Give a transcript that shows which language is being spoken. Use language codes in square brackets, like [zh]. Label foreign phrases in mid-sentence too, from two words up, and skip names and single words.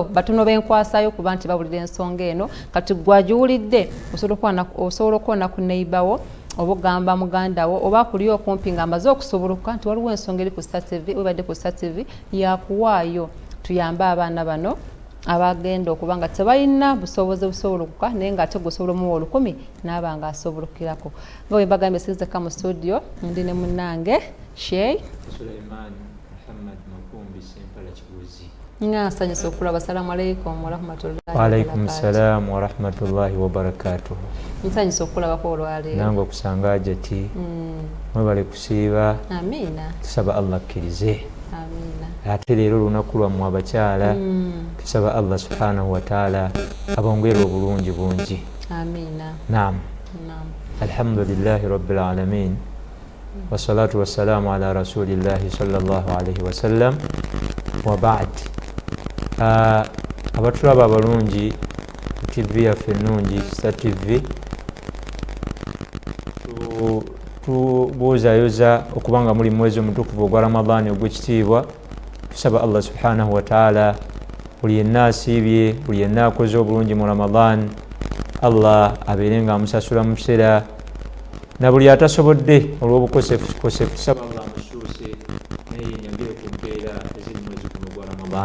[lg] batono benkwasayo kuba nti bawulira ensonga eno kati gwagiwulidde osobola okwona ku neighbour oba ogamba muganda wo oba kuli okumpi nga amaze okusoboloka nti waliwo ensonga eri ku Star TV webadde ku Star TV yakuwaayo tuyambe abaana bano abagenda okuba nga tebalina busobozi busoboloka naye nga ate gusobola omuwa 10 n'aba nga asobolokirako nga bwe mbagambye sizeka mu studio ndi ne munnange Sheikh Sulaiman Muhammad Makumbi Sempala Kibuzi nsanyusa okulaba. [ar] السلام عليكم ورحمة الله وعليكم السلام ورحمة الله وبركاته. [lg] Nsanyusa okulabako olwaleero nange okusanga ajati mwebale kusiiba. Amina. Tusaba Allah akkirize. Amina. Ate leero olunaku lwammwe abakyala tusaba [ar] الله سبحانه وتعالى [lg] abongere obulungi bungi. Amina. Naam. [ar] الحمد لله رب العالمين والصلاة والسلام على رسول الله صلى الله عليه وسلم وبعد. [lg] Abatulaba abalungi TV yaffe ennungi Star TV tubuuzayoza okubanga muli mwezi omutukuvu ogwa Ramadani ogw'ekitiibwa tusaba [ar] الله سبحانه وتعالى [lg] buli yenna asiibye buli yenna akoze obulungi mu Ramadan Allah abeere nga amusasula mu kiseera na buli atasobodde olw'obukosefu tusaba Allah amusuuse naye yenyagire ku mpeera eziri mwezi guno gwa Ramadan.